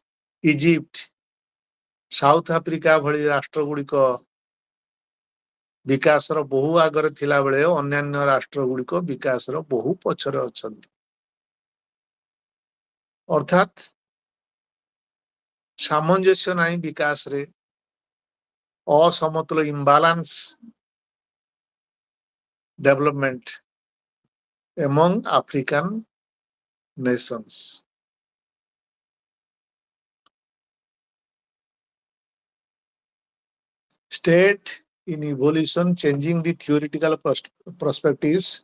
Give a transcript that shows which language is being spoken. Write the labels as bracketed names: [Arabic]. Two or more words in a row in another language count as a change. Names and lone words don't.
[Odia] ଇଜିପ୍ଟ, ସାଉଥ ଆଫ୍ରିକା ଭଳି ରାଷ୍ଟ୍ରଗୁଡ଼ିକ ବିକାଶର ବହୁ ଆଗରେ ଥିଲାବେଳେ ଅନ୍ୟାନ୍ୟ ରାଷ୍ଟ୍ରଗୁଡ଼ିକ ବିକାଶର ବହୁ ପଛରେ ଅଛନ୍ତି। ଅର୍ଥାତ୍ ସାମଞ୍ଜସ୍ୟ ନାହିଁ ବିକାଶରେ, ଅସମତୁଲ [English] imbalance development among African nations. State in evolution, changing the theoretical perspectives.